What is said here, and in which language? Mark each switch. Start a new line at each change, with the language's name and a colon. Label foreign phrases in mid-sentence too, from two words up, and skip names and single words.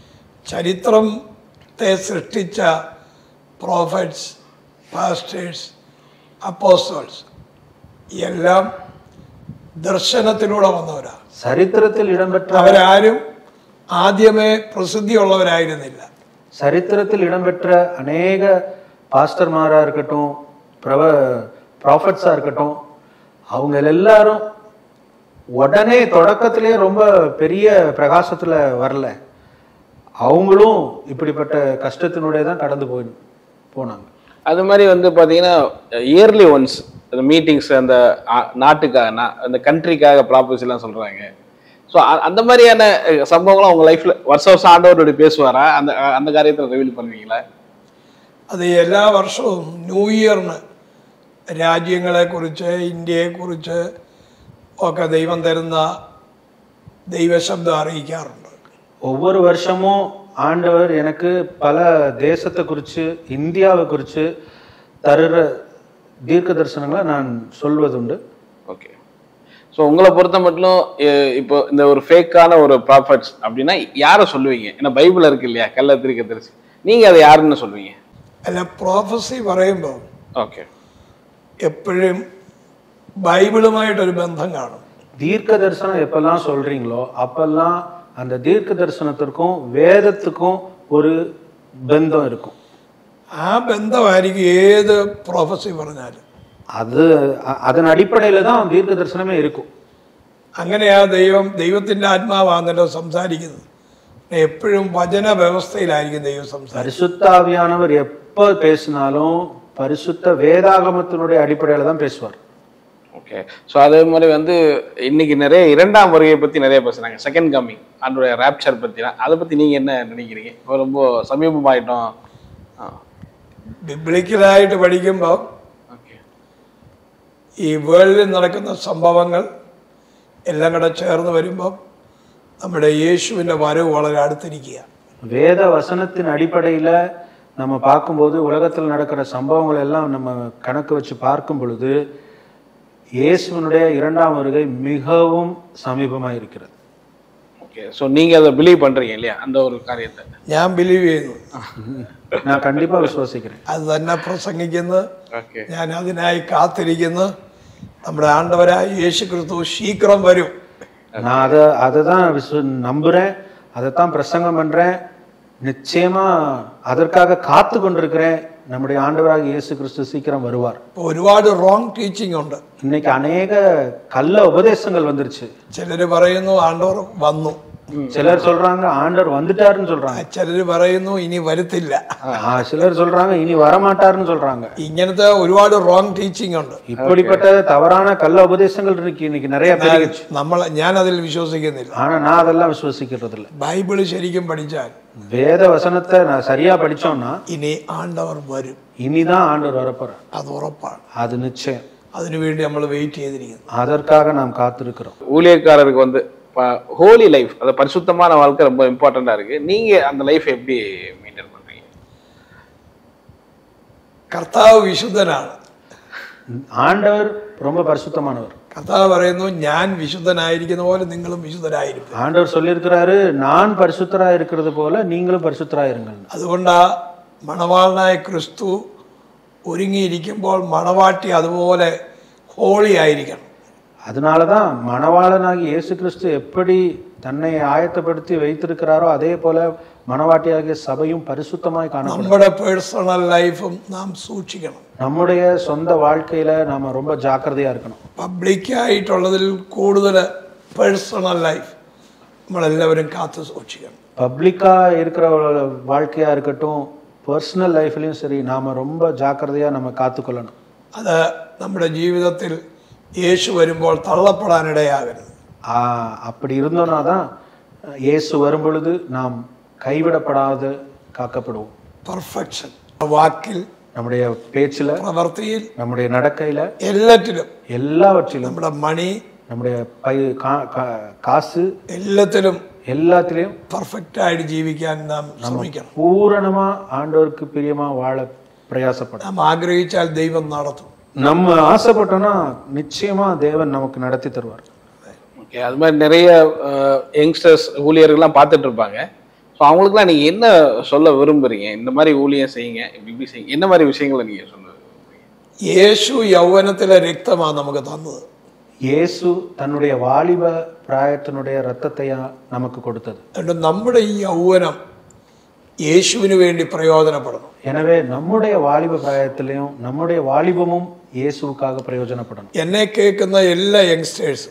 Malayalam: ചരിത്രത്തെ സൃഷ്ടിച്ച
English: prophets, pastors, apostles
Malayalam: എല്ലാം ദർശനത്തിലൂടെ വന്നവരാ.
Tamil: சரித்திரத்தில் இடம்பெற்ற
Malayalam: അവരാരും ആദ്യമേ പ്രസിദ്ധിയുള്ളവരായിരുന്നില്ല.
Tamil: சரித்திரத்தில் இடம்பெற்ற அநேக பாஸ்டர்மாரா இருக்கட்டும், ப்ராஃபட்ஸா இருக்கட்டும், அவங்க எல்லாரும் உடனே தொடக்கத்திலே ரொம்ப பெரிய பிரகாசத்துல வரல. அவங்களும் இப்படிப்பட்ட கஷ்டத்தினுடைய தான் கடந்து போனாங்க. அது மாதிரி வந்து பார்த்தீங்கன்னா
English: early ones
Tamil: அந்த மீட்டிங்ஸ், அந்த நாட்டுக்காக, அந்த கண்ட்ரிக்காக ப்ராப்பர்ட்டிலாம் சொல்கிறாங்க. ஸோ அந்த மாதிரியான சம்பவங்கள்லாம் உங்கள் லைஃப்பில் வருஷம் வருஷம் ஆண்டவரோட பேசுவாரா? அந்த அந்த காரியத்தில் ரிவீல் பண்ணுவீங்களா?
Malayalam: അത് എല്ലാ വർഷവും ന്യൂ ഇയറിന് രാജ്യങ്ങളെക്കുറിച്ച്, ഇന്ത്യയെക്കുറിച്ച് ഒക്കെ ദൈവം തരുന്ന ദൈവശബ്ദം അറിയിക്കാറുണ്ട്.
Tamil: ஒவ்வொரு வருஷமும் ஆண்டவர் எனக்கு பல தேசத்தை குறித்து, இந்தியாவை குறித்து தருகிற தீர்க்க தரிசனங்களை நான் சொல்வதுண்டு. ஓகே, ஸோ உங்களை பொறுத்த மட்டும் இப்போ இந்த ஒரு ஃபேக்கான ஒரு ப்ராஃபட்ஸ் அப்படின்னா யாரை சொல்லுவீங்க? ஏன்னா பைபிள் இருக்கு இல்லையா, கள்ள தீர்க்க தரிசி, நீங்கள் அதை யாருன்னு சொல்லுவீங்க?
Malayalam: അല്ല, പ്രോഫസി പറയുമ്പോൾ
Tamil: ஓகே
Malayalam: എപ്പോഴും ബൈബിളുമായിട്ടൊരു ബന്ധം കാണും.
Tamil: தீர்க்க தரிசனம் எப்பெல்லாம் சொல்றீங்களோ அப்பெல்லாம் அந்த தீர்க்க தரிசனத்திற்கும் வேதத்துக்கும் ஒரு பந்தம் இருக்கும்.
Malayalam: ആ ബന്ധമായിരിക്കും ഏത് പ്രോഫസി പറഞ്ഞാലും.
Tamil: அது அதன் அடிப்படையில தான் தீர்க்க தரிசனமே இருக்கும்.
Malayalam: അങ്ങനെയാ ദൈവത്തിൻ്റെ ആത്മാവാണല്ലോ സംസാരിക്കുന്നത്. എപ്പോഴും വചന വ്യവസ്ഥയിലായിരിക്കും ദൈവം സംസാരിക്കുന്നത്.
Tamil: பரிசுத்த ஆவியானவர் எப்ப பேசினாலும் பரிசுத்த வேதாகமத்தினுடைய அடிப்படையில தான் பேசுவார். ஓகே. ஸோ அதே மாதிரி வந்து இன்னைக்கு நிறைய இரண்டாம் வருகையை பற்றி நிறைய பேசுகிறாங்க,
English: second coming,
Tamil: அதனுடைய ரேப்சர் பற்றிலாம். அதை பற்றி நீங்கள் என்ன நினைக்கிறீங்க? இப்போ ரொம்ப சமீபமாயிட்டோம்.
Malayalam: ബിബ്ലിക്കലായിട്ട് പഠിക്കുമ്പോൾ
Tamil: ஓகே.
Malayalam: ഈ വേൾഡിൽ നടക്കുന്ന സംഭവങ്ങൾ എല്ലാം കൂടെ ചേർന്ന് വരുമ്പോൾ നമ്മുടെ യേശുവിൻ്റെ വരവ് വളരെ അടുത്തിരിക്കുക.
Tamil: வேத வசனத்தின் அடிப்படையில் நம்ம பார்க்கும்போது உலகத்தில் நடக்கிற சம்பவங்கள் எல்லாம் நம்ம கணக்கு வச்சு பார்க்கும் பொழுது இயேசுவினுடைய இரண்டாம் வருகை மிகவும் சமீபமாக இருக்கிறது. ஓகே. ஸோ நீங்கள் அதை பிலீவ் பண்ணுறீங்க இல்லையா, அந்த ஒரு காரியத்தை?
Malayalam: ഞാൻ ബിലീവ് ചെയ്യുന്നു,
Tamil: நான் கண்டிப்பாக விசுவாசிக்கிறேன்.
Malayalam: അത് തന്നെ പ്രസംഗിക്കുന്നു,
Tamil: ஓகே.
Malayalam: ഞാൻ അതിനായി കാത്തിരിക്കുന്നു. നമ്മുടെ ആണ്ടവരായ യേശു ക്രിസ്തു ശീഘ്രം വരും.
Tamil: நான் அதை தான் நம்புகிறேன், அதைத்தான் பிரசங்கம் பண்ணுறேன். நிச்சயமா அதற்காக காத்து கொண்டிருக்கிறேன். நம்முடைய ஆண்டவராக இயேசு கிறிஸ்து சீக்கிரம் வருவார்.
Malayalam: ഒരുപാട്
English: wrong teaching
Malayalam: ഉണ്ട്.
Tamil: இன்னைக்கு அநேக கள்ள உபதேசங்கள் வந்துருச்சு.
Malayalam: ചിലർ പറയുന്നു ആണ്ടവർ വന്നു,
Tamil: சிலர் சொல்றாங்க ஆண்டவர் வந்துட்டாருன்னு சொல்றாங்க,
Malayalam: ചിലർ പറയുന്നു ഇനി വരത്തില്ല,
Tamil: சிலர் சொல்றாங்க இனி வரமாட்டாருன்னு சொல்றாங்க.
Malayalam: ഇങ്ങനത്തെ ഒരുപാട്
English: wrong teaching
Malayalam: ഉണ്ട്.
Tamil: இப்படிப்பட்ட தவறான கள்ள உபதேசங்கள் இருக்கு இன்னைக்கு நிறைய பெருகிச்சு.
Malayalam: ഞാൻ അതിൽ വിശ്വസിക്കുന്നില്ല.
Tamil: ஆனா நான் அதெல்லாம் விசுவசிக்கிறது இல்லை.
Malayalam: ബൈബിള് ശരിക്കും പഠിച്ചാൽ
Tamil: வேத வசனத்தை நான் சரியா படிச்சோம்னா
Malayalam: ഇനി ആണ്ടവർ വരും,
Tamil: இனிதான் ஆண்டவர் வரப்போறார்.
Malayalam: അത് ഉറപ്പാണ്.
Tamil: அது நிச்சயம்.
Malayalam: അതിനുവേണ്ടി നമ്മൾ വെയിറ്റ് ചെയ്തിരിക്കുന്നു.
Tamil: அதற்காக நாம் காத்திருக்கிறோம். ஊழியக்காரருக்கு வந்து
English: holy life,
Tamil: அது பரிசுத்தமான வாழ்க்கை ரொம்ப இம்பார்ட்டண்டா இருக்கு. நீங்க அந்த லைஃப் எப்படி மெயின்டைன் பண்றீங்க?
Malayalam: കർത്താവ് വിശുദ്ധനാണ്.
Tamil: ஆண்டவர் ரொம்ப பரிசுத்தமானவர்.
Malayalam: കർത്താവ് പറയുന്നു ഞാൻ വിശുദ്ധനായിരിക്കുന്ന പോലെ നിങ്ങളും വിശുദ്ധരായിരിക്കും.
Tamil: ஆண்டவர் சொல்லியிருக்கிறாரு, நான் பரிசுத்தரா இருக்கிறது போல நீங்களும் பரிசுத்தரா இருங்கள்.
Malayalam: അതുകൊണ്ടാ മണവാളനായ ക്രിസ്തു ഒരുങ്ങിയിരിക്കുമ്പോൾ മണവാട്ടി അതുപോലെ ഹോളി ആയിരിക്കണം.
Tamil: அதனாலதான் மணவாளனாகி இயேசு கிறிஸ்து எப்படி தன்னை ஆயத்தப்படுத்தி வைத்திருக்கிறாரோ அதே போல மணவாட்டியாகிய சபையும் பரிசுத்தமாய் காணப்படும்.
Malayalam: നമ്മുടെ
English: personal life-um
Malayalam: നാം സൂക്ഷിക്കണം.
Tamil: நம்முடைய சொந்த வாழ்க்கையில நாம ரொம்ப ஜாக்கிரதையா இருக்கணும்.
Malayalam: പബ്ലിക്കായിട്ടുള്ളതിൽ കൂടുതൽ
English: personal life
Malayalam: നമ്മളെല്ലാവരും കാത്തു സൂക്ഷിക്കണം.
Tamil: பப்ளிக்கா இருக்கிற வாழ்க்கையா இருக்கட்டும்,
English: personal life-layum
Tamil: சரி, நாம ரொம்ப ஜாக்கிரதையா நம்ம காத்துக்கொள்ளணும்.
Malayalam: അത് നമ്മുടെ ജീവിതത്തിൽ യേശു വരുമ്പോൾ തള്ളപ്പെടാനിടയാകരുത്.
Tamil: அப்படி இருந்தோம்னா தான் இயேசு வரும் பொழுது நாம் கைவிடப்படாது காக்கப்படுவோம்.
Malayalam: പെർഫെക്ഷൻ വാക്കിൽ,
Tamil: நம்முடைய பேச்சில்,
Malayalam: പ്രവൃത്തിയിൽ,
Tamil: நம்முடைய நடக்கையில,
Malayalam: എല്ലാറ്റിലും,
Tamil: எல்லாவற்றிலும்,
Malayalam: നമ്മുടെ മണി,
Tamil: நம்முடைய காசு, எல்லாத்திலையும்
Malayalam: പെർഫെക്റ്റ് ആയിട്ട് ജീവിക്കാൻ നാം ശ്രമിക്കണം.
Tamil: பூரணமா ஆண்டவருக்கு பிரியமா வாழ பிரயாசப்படும்.
Malayalam: നാം ആഗ്രഹിച്ചാൽ ദൈവം നടത്തും.
Tamil: நம்ம ஆசைப்பட்டோம்னா நிச்சயமா தேவன் நமக்கு நடத்தி தருவார். ஓகே. அது மாதிரி நிறைய யங்ஸ்டர்ஸ் ஊழியர்கள்லாம் பார்த்துட்டு இருப்பாங்க. ஸோ அவங்களுக்குலாம் நீங்கள் என்ன சொல்ல விரும்புறீங்க? இந்த மாதிரி ஊழியம் செய்யுங்க, இப்படி செய்யுங்க, என்ன மாதிரி விஷயங்களை நீங்கள் சொல்ல விரும்புறீங்க?
Malayalam: യേശു യൗവനത്തിലെ രക്തമാണ് നമുക്ക് തന്നത്.
Tamil: இயேசு தன்னுடைய வாலிப பிராயத்தினுடைய ரத்தத்தையா நமக்கு கொடுத்தது.
Malayalam: അതുകൊണ്ട് നമ്മുടെ ഈ യൗവനം യേശുവിന് വേണ്ടി പ്രയോജനപ്പെടണം.
Tamil: எனவே நம்முடைய வாலிப பிராயத்திலையும் நம்முடைய வாலிபமும் இயேசுவுக்காக பிரயோஜனப்படணும்.
Malayalam: എന്നെ കേൾക്കുന്ന എല്ലാ യങ്സ്റ്റേഴ്സും,